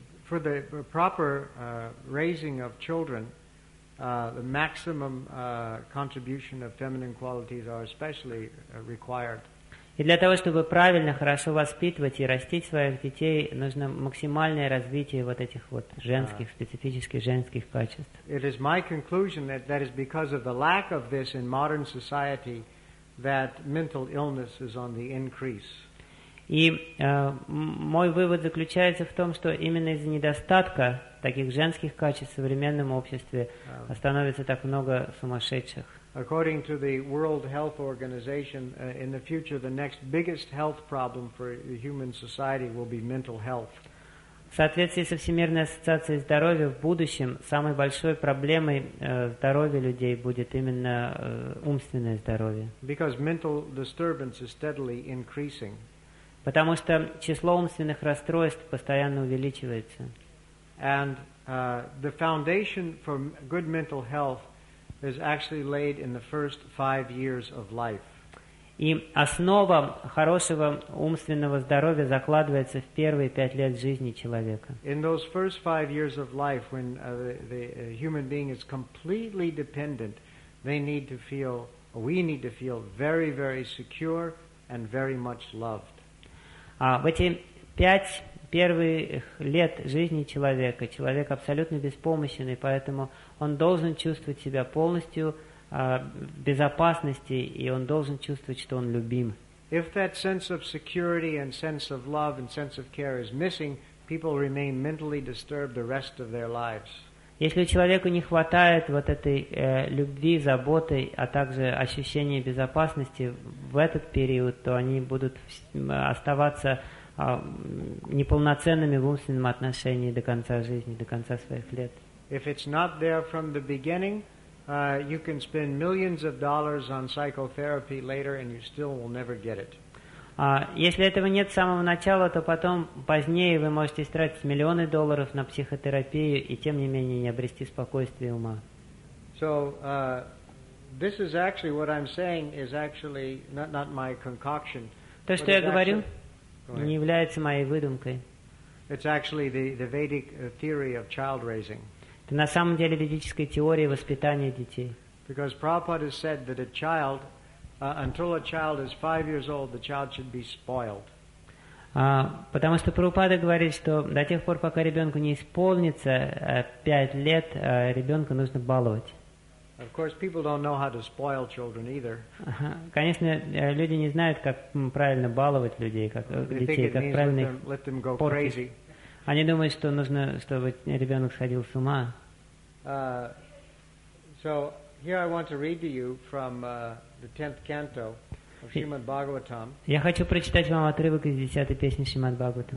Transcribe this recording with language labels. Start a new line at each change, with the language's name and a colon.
English: For the proper raising of children, the maximum contribution of feminine qualities are especially required.
Russian: И для того, чтобы правильно, хорошо воспитывать и растить своих детей, нужно максимальное развитие вот этих вот женских, специфических женских качеств.
English: It is my conclusion that that is because of the lack of this in modern society that mental illness is on the increase.
Russian: И мой вывод заключается в том, что именно из-за недостатка таких женских качеств в современном обществе становится так много сумасшедших.
English: According to the World Health Organization, in the future, the next biggest health problem for the human society will be mental health.
Russian: В соответствии со Всемирной ассоциацией здоровья, в будущем самой большой проблемой здоровья людей будет именно умственное здоровье.
English: Because mental disturbance is steadily increasing.
Russian: Потому что число умственных расстройств постоянно увеличивается.
English: And the foundation for good mental health is actually laid in the first 5 years of life.
Russian: И основа хорошего умственного здоровья закладывается в первые 5 лет жизни человека.
English: In those first 5 years of life, when the human being is completely dependent, we need to feel very, very secure and very much loved.
Russian: В эти 5 первых лет жизни человека, человек абсолютно беспомощен, и поэтому он должен чувствовать себя полностью в безопасности, и он должен чувствовать, что он любим.
English: If that sense of security and sense of love and sense of care is missing, people remain mentally disturbed the rest of their lives.
Russian: Если у человека не хватает вот этой любви, заботы, а также ощущения безопасности в этот период, то они будут оставаться неполноценными в умственном отношении до конца жизни, до конца своих лет.
English: If it's not there from the beginning, you can spend millions of dollars on psychotherapy later, and you still will never get it.
Russian: Если этого нет с самого начала, то потом, позднее, вы можете истратить миллионы долларов на психотерапию и, тем не менее, не обрести спокойствие ума.
English: So, this is actually what I'm saying is actually not my concoction.
Russian: То, что я говорю, не является моей выдумкой.
English: It's actually the Vedic theory of child raising.
Russian: Это на самом деле ведическая теория воспитания детей.
English: Because Prabhupada has said that a child... until a child is 5 years old, the child should be spoiled.
Russian: Потому что Прабхупада говорит, что до тех пор, пока ребенку не исполнится 5 лет, ребенка нужно баловать.
English: Of course, people don't know how to spoil children either.
Russian: Конечно, люди не знают, как правильно баловать людей, как детей, как правильно их портить.
English: They think it means let them go crazy.
Russian: Они думают, что нужно, чтобы ребенок сходил с ума.
English: So here I want to read to you from the 10th canto of Srimad Bhagavatam.
Russian: Я хочу прочитать вам отрывок из 10-й песни Шримад Бхагаватам.